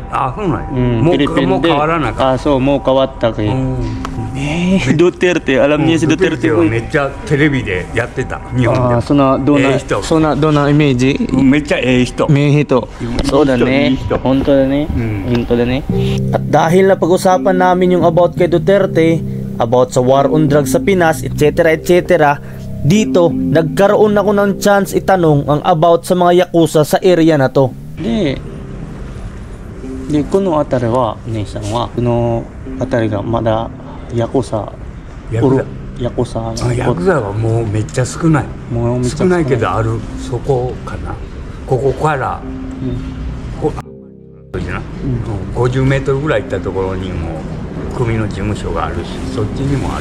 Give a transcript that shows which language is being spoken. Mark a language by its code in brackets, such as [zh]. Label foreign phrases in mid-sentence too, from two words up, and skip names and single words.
[ja] あ、そうなん。フィリピンでもう変わらなかった。あ、そうもう変わったけ。ドテルテ、アラミエスドテルテはめっちゃテレビでやってた、日本で。そんなどんなイメージ？めっちゃええ人。そうだね。本当だね。 [tl] At dahil na pag-usapan namin yung about kay Duterte, about sa [en] war on drugs [tl] sa Pinas, etc. Dito, nagkaroon ako ng chance itanong ang about sa mga yakuza sa area na to. [ja] で、この辺りは姉さんはこの辺りがまだヤクザはもうめっちゃ少ない。少ないけどある。そこかな。ここから50メートルぐらい行ったところにも組の事務所があるし、そっちにもある。